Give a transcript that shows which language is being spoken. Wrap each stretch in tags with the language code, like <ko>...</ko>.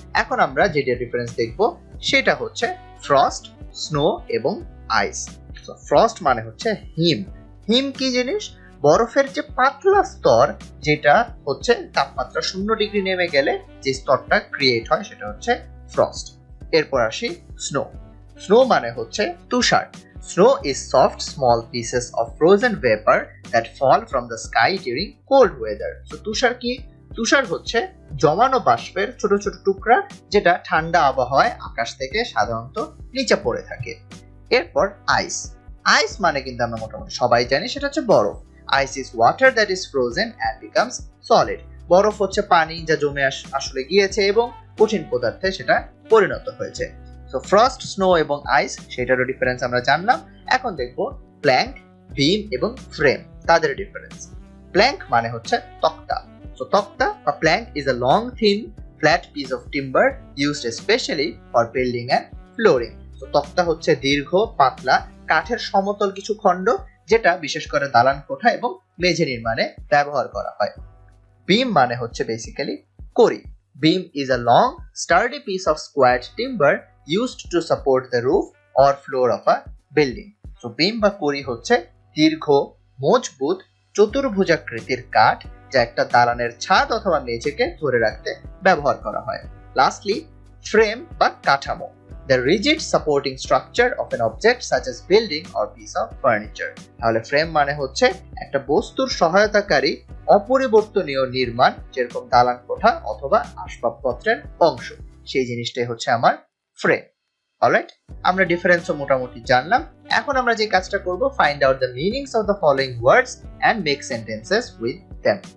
<bn>এখন আমরা যেটা ডিফারেন্স দেখবো সেটা হচ্ছে ফ্রস্ট, স্নো এবং আইস। সো ফ্রস্ট মানে হচ্ছে হিম। হিম কি জিনিস? বরফের যে পাতলা স্তর, যেটা হচ্ছে তাপমাত্রা 0 ডিগ্রি নেমে গেলে যে স্তরটা ক্রিয়েট হয় সেটা হচ্ছে ফ্রস্ট। এরপর আসি স্নো। স্নো মানে হচ্ছে তুষার।</bn> <en>Snow is soft, small pieces of frozen vapor that fall from the sky during cold weather.</en> <bn>So তুষার কি? তুষার হচ্ছে জমানো বাষ্পের ছোট ছোট টুকরা, যেটা ঠান্ডা আবহাওয়ায় আকাশ থেকে সাধারণত নিচে পড়ে থাকে। এরপর আইস। আইস মানে কিন্তু আমরা মোটামুটি সবাই জানি, সেটা হচ্ছে বরফ।</bn> <en>Ice is water that is frozen and becomes solid.</en> <bn>বরফ হচ্ছে পানি যা জমে আসলে গিয়েছে এবং কঠিন পদার্থে সেটা পরিণত হয়েছে। সো ফ্রস্ট, স্নো এবং আইস, সেটারও ডিফারেন্স আমরা জানলাম। এখন দেখবো প্ল্যাঙ্ক, বিম এবং ফ্রেম, তাদের ডিফারেন্স। প্ল্যাঙ্ক মানে হচ্ছে তক্তা।</bn> <en>So তক্তা বা plank is a long thin flat piece of timber used specially for building and flooring.</en> <bn>So তক্তা হচ্ছে দীর্ঘ পাতলা কাঠের সমতল কিছু খণ্ড, যেটা বিশেষ করে দালান কোঠা এবং মেঝে নির্মাণে ব্যবহার করা হয়। বিম মানে হচ্ছে বেসিক্যালি কড়ি।</bn> <en>Beam is a long, sturdy piece of squared timber used to support the roof or floor of a building.</en> <bn>So beam বা কড়ি হচ্ছে দীর্ঘ, মজবুত, চতুর্ভুজাকৃতির কাঠ, যা একটা দালানের ছাদ অথবা মেঝেকে ধরে রাখতে ব্যবহার করা হয়।</bn> <en>Lastly, frame বা কাঠামো, the rigid supporting structure of an object such as building or piece of furniture.</en> <bn>তাহলে ফ্রেম মানে হচ্ছে একটা বস্তুর সহায়তাকারী অপরিবর্তনীয় নির্মাণ, যেরকম দালান কোঠা অথবা আসবাবপত্রের অংশ, সেই জিনিসটাই হচ্ছে আমার ফ্রেম। অলরাইট, আমরা ডিফারেন্সও মোটামুটি জানলাম। এখন আমরা যে কাজটা করব,</bn> <en>Find out the meanings of the following words and make sentences with them.</en>